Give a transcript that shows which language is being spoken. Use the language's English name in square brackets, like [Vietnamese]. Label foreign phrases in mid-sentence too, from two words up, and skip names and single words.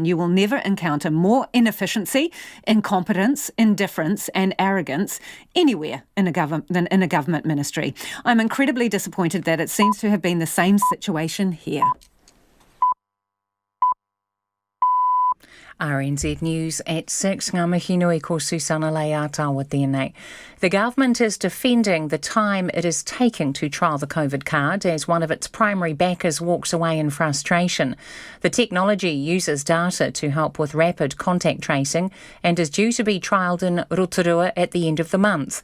[English] You will never encounter more inefficiency, incompetence, indifference and arrogance anywhere than in a government ministry. I'm incredibly disappointed that it seems to have been the same situation here. RNZ News at 6. [Māori] Ngā mihi nui ko Susana Leata tēnei. [English] The government is defending the time it is taking to trial the COVID card as one of its primary backers walks away in frustration. The technology uses data to help with rapid contact tracing and is due to be trialled in Rotorua at the end of the month.